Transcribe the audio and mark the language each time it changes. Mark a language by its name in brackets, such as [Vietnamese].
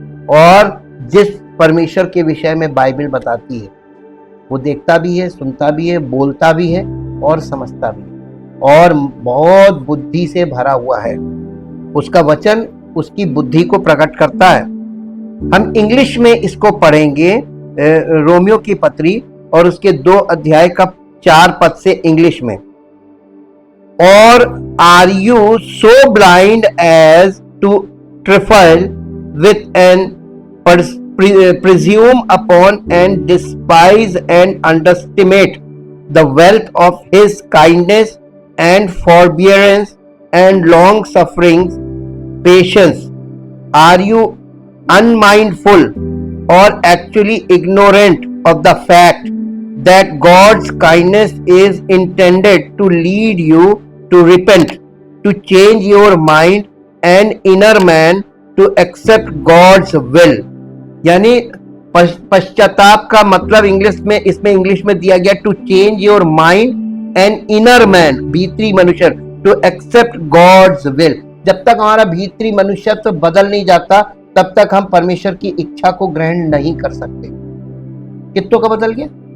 [Hindi] और जिस परमेश्वर के विषय में बाइबल बताती है, वो देखता भी है, सुनता भी है, बोलता भी है और समझता भी है, और बहुत बुद्धि से भरा हुआ है। उसका वचन उसकी बुद्धि को प्रकट करता है। हम इंग्लिश में इसको पढ़ेंगे, रोमियो की पत्री और उसके 2 अध्याय का 4 पद से इंग्लिश में। [English] और are you so blind as to trifle with and presume upon and despise and underestimate the wealth of his kindness and forbearance and long sufferings, patience? Are you unmindful or actually ignorant of the fact that God's kindness is intended to lead you to repent, to change your mind and inner man to accept God's will? [Hindi] यानी पश्चाताप का मतलब इसमें English में दिया गया [English] to change your mind and inner man, [Hindi] भीतरी मनुष्य, [English] To accept God's will. [Hindi] जब तक हमारा भीतरी मनुष्यत्व बदल नहीं जाता, तब तक हम परमेश्वर की इच्छा को ग्रहण नहीं कर सकते। कितनों का बदल गया?